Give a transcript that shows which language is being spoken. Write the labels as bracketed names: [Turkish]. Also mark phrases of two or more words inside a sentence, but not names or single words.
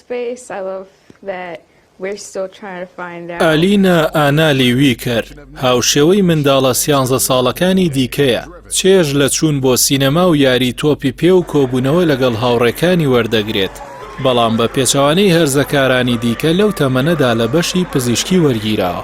[English] space. I love that we're still trying to find out. [Central Kurdish] ئالینا ئانالی ویکەر هاوشێوەی منداڵە 11 ساڵەکانی دیکەیە چێژ لە چوون بۆ سینەما و یاری تۆپی پێ و کۆبوونەوە لەگەڵ هاوڕێکانی وەردەگرێت بەڵام بە پێچەوانەی هەرزەکارانی دیکە لەو تەمەنەدا لە بەشی پزیشکی وەرگیراوە.